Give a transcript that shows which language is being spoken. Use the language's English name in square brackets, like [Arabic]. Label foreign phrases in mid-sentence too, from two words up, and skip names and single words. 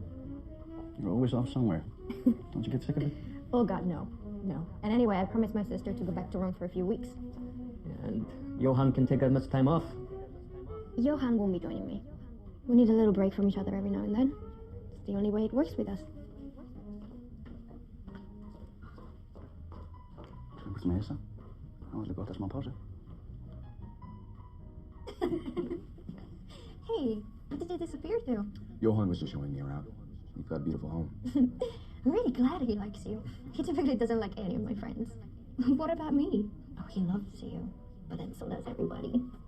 [English] You're always off somewhere. Don't you get sick of it? Oh God, no. No. And anyway, I promised my sister to go back to Rome for a few weeks. And Johan can take as much time off. Johan won't be joining me. We need a little break from each other every now and then. It's the only way it works with us. [Icelandic] Einhvers með þessa. Það var alveg gott að smá pásu. [English] Hey, what did you disappear to? Johan was just showing me around. You've got a beautiful home. I'm really glad he likes you. He typically doesn't like any of my friends. What about me? Oh, he loves you. But then so does everybody.